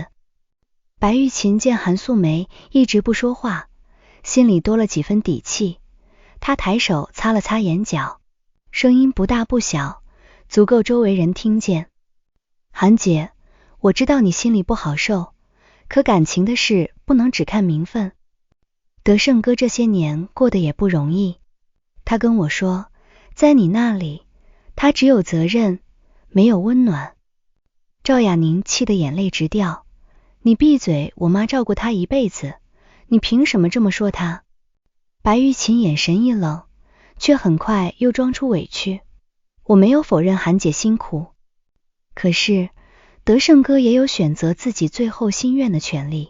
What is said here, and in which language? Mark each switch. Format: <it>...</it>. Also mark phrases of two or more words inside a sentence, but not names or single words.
<zh>白玉琴見韓素梅一直不說話，心裡多了幾分底氣，她抬手擦了擦眼角，聲音不大不小，足夠周圍人聽見。韓姐，我知道你心裡不好受，可感情的事不能只看名分。德勝哥這些年過得也不容易，他跟我說，在你那裡，他只有責任，沒有溫暖。趙雅寧氣得眼淚直掉，你閉嘴，我媽照顧他一輩子，你憑什麼這麼說他？白玉琴眼神一冷，卻很快又裝出委屈，我沒有否認韓姐辛苦，可是德勝哥也有選擇自己最後心願的權利。</zh>